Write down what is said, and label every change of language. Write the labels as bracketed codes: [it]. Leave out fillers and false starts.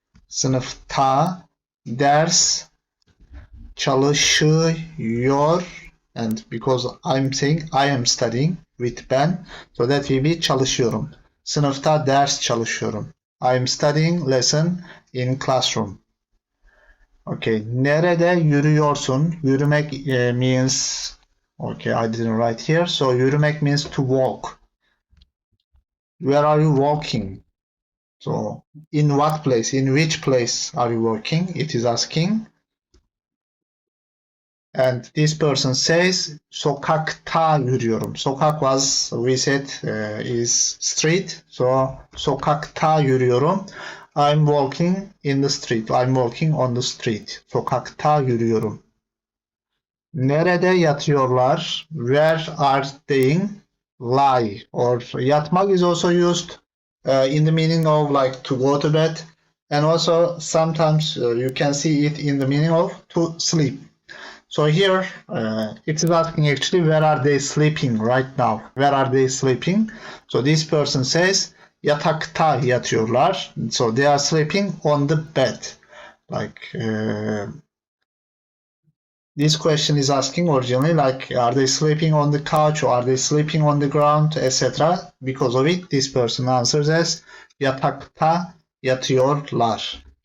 [tr] Sınıfta ders çalışıyor. [en] And because I'm saying I am studying with ben, so that will be çalışıyorum. [tr] Sınıfta ders çalışıyorum. [en] I am studying lesson in classroom. [tr] Okay, nerede yürüyorsun? [en] Yürümek means, okay, I didn't write here. So yürümek means to walk. Where are you walking? So in what place? In which place are you walking? It is asking. And this person says [tr] sokakta yürüyorum. [en] Sokak was, we said, is street. So [tr] sokakta yürüyorum. [en] I'm walking in the street. I'm walking on the street. [tr] Sokakta yürüyorum. Nerede yatıyorlar? [en] Where are they lie? Or yatmak is also used in the meaning of like to go to bed. And also sometimes you can see it in the meaning of to sleep. So here it is asking actually where are they sleeping right now? Where are they sleeping? So this person says [tr] yatakta yatıyorlar. [en] So they are sleeping on the bed. Like this question is asking originally like are they sleeping on the couch or are they sleeping on the ground, etc. Because of it this person answers as [tr] yatakta yatıyorlar.